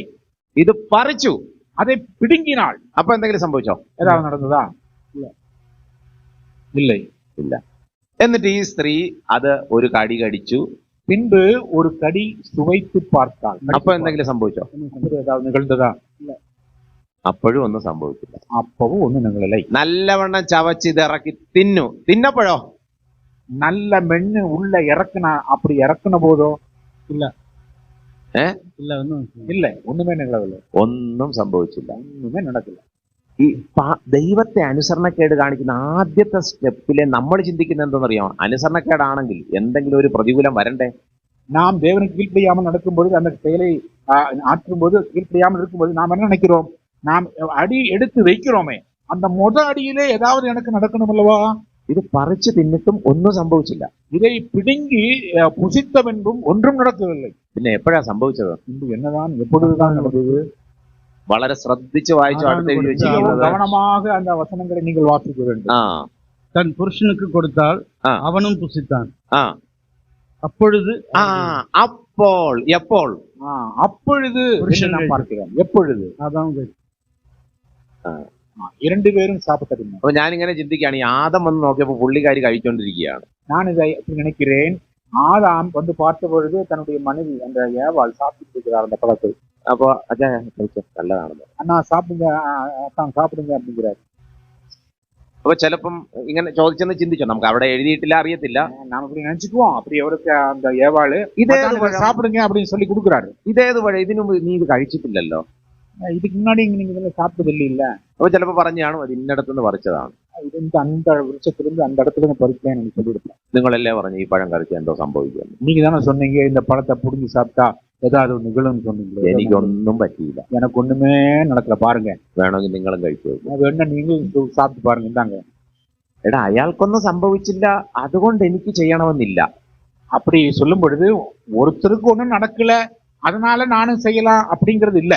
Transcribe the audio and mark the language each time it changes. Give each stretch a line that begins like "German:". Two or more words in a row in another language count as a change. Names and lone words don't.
Malayalam: ഇത് പറിച്ചു,
Tamil: அதை பிடுங்கினாள்.
Malayalam: അപ്പൊ എന്തെങ്കിലും സംഭവിച്ചോ?
Tamil: ஏதாவது நடந்ததா? இல்லை.
Malayalam: എന്നിട്ട് ഈ സ്ത്രീ അത് ഒരു കടി കടിച്ചു,
Tamil: பின்பு ஒரு கடி சுவைத்து பார்த்தாள்.
Malayalam: അപ്പൊ എന്തെങ്കിലും സംഭവിച്ചോ?
Tamil: ஏதாவது நிகழ்ந்ததா?
Malayalam: അപ്പോഴും ഒന്നും സംഭവിച്ചില്ല.
Tamil: அப்பவும் ஒண்ணும் நிகழலை.
Malayalam: നല്ലവണ്ണം ചവച്ച് ഇത് ഇറക്കി തിന്നപ്പോഴോ?
Tamil: நல்ல மென்னு உள்ள இறக்குனா, அப்படி இறக்குன போதோ? இல்லை, ஒண்ணுமே நிகழவில்லை.
Malayalam: ഒന്നും സംഭവിച്ചില്ല,
Tamil: ஒண்ணுமே நடக்கல.
Malayalam: ഈ ദൈവത്തെ അനുസരണക്കേട് കാണിക്കുന്ന ആദ്യത്തെ സ്റ്റെപ്പിലെ നമ്മൾ ചിന്തിക്കുന്നത് എന്താണെന്നറിയാമോ? അനുസരണക്കേടാണെങ്കിൽ എന്തെങ്കിലും ഒരു പ്രതികൂലം വരണ്ടേ?
Tamil: நாம் தேவனுக்கு கீழ்ப்படியாமல் நடக்கும் பொழுது, அந்த செயலை ஆற்றும் போது கீழ்ப்படியாமல் இருக்கும்போது நாம் என்ன நினைக்கிறோம்? நாம் அடி எடுத்து வைக்கிறோமே, அந்த அடியிலே ஏதாவது எனக்கு நடக்கணும் அல்லவா?
Malayalam: ഇത് പറിച്ചു തിന്നിട്ടും ഒന്നും സംഭവിച്ചില്ല.
Tamil: இதை பிடுங்கி புசித்த பின்பும் ஒன்றும் நடக்கவில்லை.
Malayalam: പിന്നെ എപ്പോഴാ സംഭവിച്ചത്?
Tamil: என்னதான் எப்பொழுதுதான் நடந்தது?
Malayalam: വളരെ ശ്രദ്ധിച്ച് വായിച്ചു, അടുത്ത് എഴുതി വെച്ചിരിക്കുന്നത്.
Tamil: கவனமாக அந்த வசனங்களை நீங்கள் வாசிக்க வேண்டும். தன் புருஷனுக்கு கொடுத்தாள், ஆ. அவனும் புசித்தான்.
Malayalam: ആ
Tamil: அப்பொழுது
Malayalam: ആ അപ്പോൾ എപ്പോൾ
Tamil: அப்பொழுது புருஷன் என்று நாம் பார்க்கிறோம். எப்பொழுது அதான் கேள்வி. இரண்டு பேரும் சாப்பிட்டது.
Malayalam: അപ്പൊ ഞാനിങ്ങനെ ചിന്തിക്കുകയാണ്, ഈ ആദം വന്ന് നോക്കിയപ്പോ പുള്ളിക്കാരി കഴിച്ചോണ്ടിരിക്കുകയാണ്.
Tamil: நான் இதை அப்படி நினைக்கிறேன். ஆதாம் வந்து பார்த்த பொழுது தன்னுடைய மனைவி அந்த ஏவாள் சாப்பிட்டு இருக்கிறார் அந்த பழத்தை.
Malayalam: അപ്പൊ അച്ഛാ കഴിച്ചോ, നല്ലതാണെന്ന്.
Tamil: அண்ணா சாப்பிடுங்க, அத்தான் சாப்பிடுங்க அப்படிங்கிறார்.
Malayalam: അപ്പൊ ചിലപ്പം ഇങ്ങനെ ചോദിച്ചെന്ന് ചിന്തിച്ചോ, നമുക്ക് അവിടെ എഴുതിയിട്ടില്ല, അറിയത്തില്ല.
Tamil: நாம இப்படி நினைச்சுக்குவோம். அப்படி அவருக்கு அந்த ஏவாளு
Malayalam: ഇതേത്
Tamil: அதான்
Malayalam: പഴം?
Tamil: சாப்பிடுங்க அப்படின்னு சொல்லி கொடுக்குறாரு.
Malayalam: ഇതേത് വഴി, ഇതിനു മുമ്പ് നീ ഇത് കഴിച്ചിട്ടില്ലല്ലോ.
Tamil: இதுக்கு முன்னாடி நீங்க இதெல்லாம் சாப்பிட்டது இல்ல.
Malayalam: അപ്പൊ ചിലപ്പോ പറഞ്ഞാണ് അത് ഇന്നടത്തുനിന്ന് പറിച്ചതാണ്.
Tamil: இது இந்த அந்த விருட்சத்திலிருந்து அந்த இடத்துல இருந்து பறிச்சேன் எனக்கு சொல்லியிருப்பேன்.
Malayalam: നിങ്ങളല്ലേ പറഞ്ഞു ഈ പഴം കഴിച്ച എന്തോ സംഭവിക്കുമെന്ന്.
Tamil: நீங்க தானே சொன்னீங்க இந்த பழத்தை புடுங்கி சாப்பிட்டா ஏதாவது ஒரு நிகழும்னு சொன்னீங்களே.
Malayalam: എനിക്കൊന്നും പറ്റിയില്ല.
Tamil: எனக்கு ஒண்ணுமே நடக்கல பாருங்க.
Malayalam: വേണമെങ്കിൽ നിങ്ങളും കഴിച്ചു.
Tamil: வேணா நீங்களும் சாப்பிட்டு பாருங்க. இந்தாங்க.
Malayalam: എടാ അയാൾക്കൊന്നും സംഭവിച്ചില്ല, അതുകൊണ്ട് എനിക്ക് ചെയ്യണമെന്നില്ല.
Tamil: அப்படி சொல்லும் பொழுது ஒருத்தருக்கு ஒண்ணும் நடக்கல அதனால நானும் செய்யலாம் அப்படிங்கிறது இல்ல.